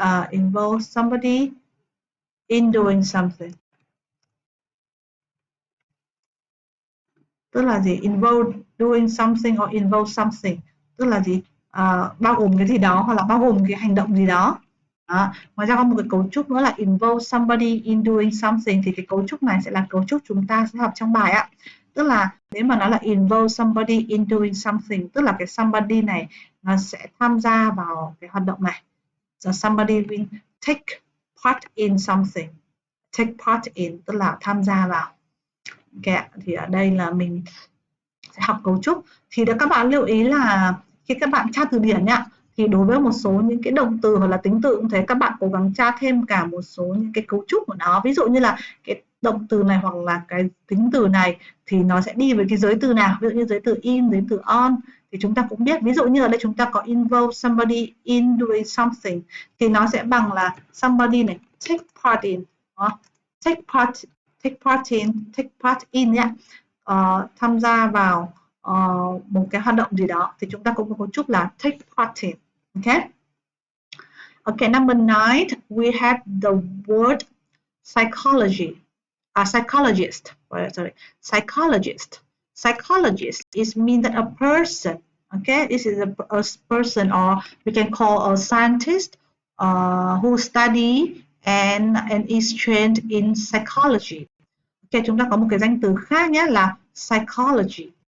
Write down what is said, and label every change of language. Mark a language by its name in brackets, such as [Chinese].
[English] Involve somebody in doing something. [Vietnamese] Tức là gì? [English] Involve doing something or involve something. [Vietnamese] Tức là gì? Bao gồm cái gì đó hoặc là bao gồm cái hành động gì đó. Ngoài ra có một cái cấu trúc nữa là [English] involve somebody in doing something, [Vietnamese] thì cái cấu trúc này sẽ là cấu trúc chúng ta sẽ học trong bài ạ. Tức là nếu mà nó là [English] involve somebody in doing something, [Vietnamese] tức là cái somebody này nó sẽ tham gia vào cái hoạt động này. [English] So somebody will take part in something. Take part in [Vietnamese] tức là tham gia vào. Okay, thì ở đây là mình sẽ học cấu trúc. Thì các bạn lưu ý là khi các bạn tra từ điển nhá, thì đối với một số những cái động từ hoặc là tính từ cũng thế, các bạn cố gắng tra thêm cả một số những cái cấu trúc của nó. Ví dụ như là cái động từ này hoặc là cái tính từ này thì nó sẽ đi với cái giới từ nào. Ví dụ như giới từ in, giới từ on thì chúng ta cũng biết. Ví dụ như ở đây chúng ta có [English] involve somebody in doing something [Vietnamese] thì nó sẽ bằng là somebody này [English] take part in. Take part in [Vietnamese] nhé. Tham gia vào một cái hoạt động gì đó thì chúng ta cũng có cấu trúc là take part in. Okay. [English] Okay, number 9, we have the word psychology. Psychologist. Sorry, psychologist. Psychologist is mean that a person. Okay, this is a person, or we can call a scientist who study and is trained in psychology. [Vietnamese] Ok, chúng ta có một cái danh từ khác nhé là psychology.